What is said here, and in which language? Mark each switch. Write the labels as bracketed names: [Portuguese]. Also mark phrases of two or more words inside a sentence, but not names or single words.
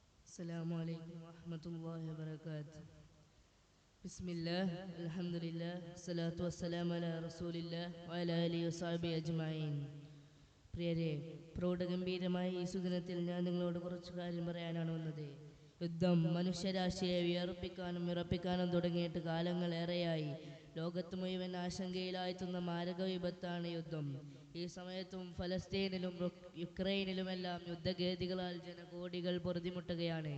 [Arabic] السلام عليكم ورحمة الله وبركاته. بسم الله الحمد لله الصلاة والسلام على رسول الله وعلى آله وصحبه أجمعين. [Malayalam] പ്രിയരെ, പ്രൗഢഗംഭീരമായ ഈ സുദിനത്തിൽ ഞാൻ നിങ്ങളോട് കുറച്ചു കാര്യം പറയാനാണ് വന്നത്. യുദ്ധം മനുഷ്യരാശിയെ വിയർപ്പിക്കാനും വിറപ്പിക്കാനും തുടങ്ങിയിട്ട് കാലങ്ങളേറെയായി. ലോകത്ത് മുഴുവൻ ആശങ്കയിലായെത്തുന്ന മാരക വിപത്താണ് യുദ്ധം. ഈ സമയത്തും ഫലസ്തീനിലും യുക്രൈനിലുമെല്ലാം യുദ്ധഗേദികളാൽ ജനകോടികൾ പൊറുതിമുട്ടുകയാണ്.